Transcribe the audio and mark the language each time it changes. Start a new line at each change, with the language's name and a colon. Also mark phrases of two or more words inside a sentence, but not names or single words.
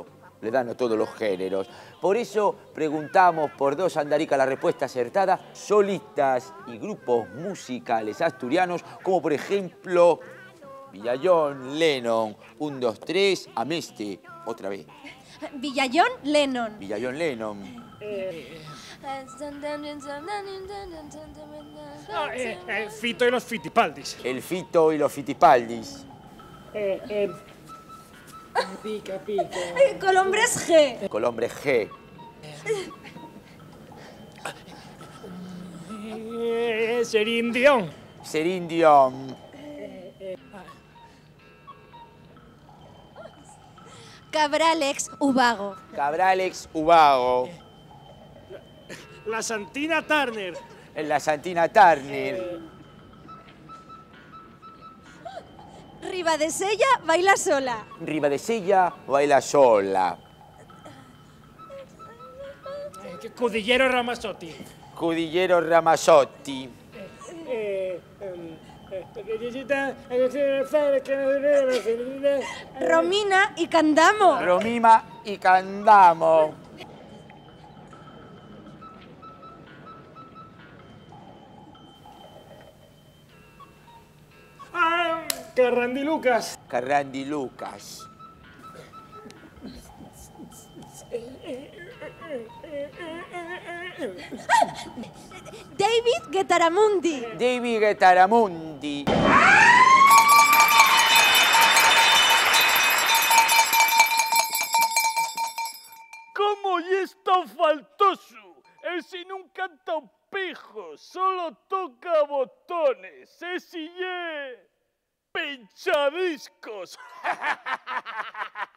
Spanish: Le dan a todos los géneros. Por eso preguntamos por dos andaricas la respuesta acertada, solistas y grupos musicales asturianos, como por ejemplo Villallón, Lennon, 1, 2, 3, Ameste, otra vez. Villallón, Lennon. Villallón, Lennon. Fito y los Fitipaldis. El Fito y los Fitipaldis. Pica. Colombres G. Colombre G. Celine Dion. Celine Dion. Cabralex Ubago. Cabralex Ubago. La Santina Turner. La Santina Turner. Ribadesella baila sola. Ribadesella baila sola. Cudillero Ramazzotti. Cudillero Ramazzotti. Romina y Candamo. Romima y Candamo. Carrandi Lucas. Carrandi Lucas. David Guettaramundi. David Guettaramundi. ¿Cómo y es tan faltoso? Ese non canta un pijo, solo toca botones.
Asturian: Ese ye pinchadiscos.